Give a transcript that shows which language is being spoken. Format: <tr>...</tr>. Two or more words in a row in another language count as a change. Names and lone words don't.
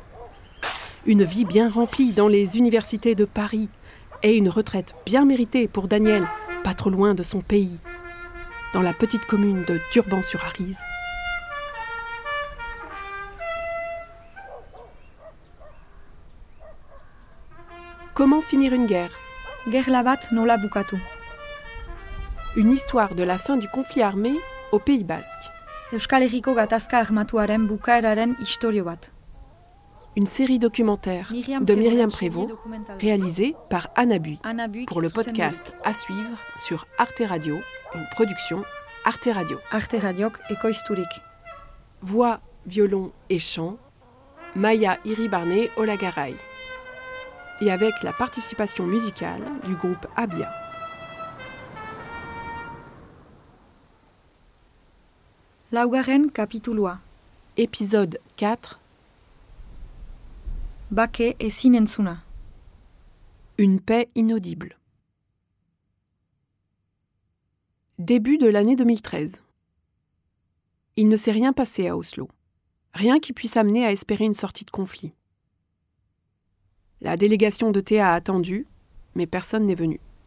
<fr>Une vie bien remplie dans les universités de Paris et une retraite bien méritée pour Daniel, pas trop loin de son pays, dans la petite commune de Durban-sur-Arize. Comment finir une guerre ?</fr> <eu>Gerla bat nola bukatu.</eu> <fr>Une histoire de la fin du conflit armé au Pays Basque.</fr> <eu>Euskal Herriko gatazka armatuaren bukaeraren istorio bat.</eu> <fr>Une série documentaire de Myriam Prévost, réalisée par Anna Bui, pour le podcast à suivre sur Arte Radio, une production Arte Radio.</fr> <eu>Arte Radiok ekoizturik.</eu> <fr>Voix, violon et chant, Maya Iribarne Olagaray. Et avec la participation musicale du groupe Abia.</fr> <eu>Laugarren kapitulua.</eu> <fr>Épisode 4.</fr> <eu>Bake ezin entzuna.</eu> <fr>Une paix inaudible. Début de l'année 2013. Il ne s'est rien passé à Oslo. Rien qui puisse amener à espérer une sortie de conflit. La délégation de Théa a attendu, mais personne n'est venu.</fr>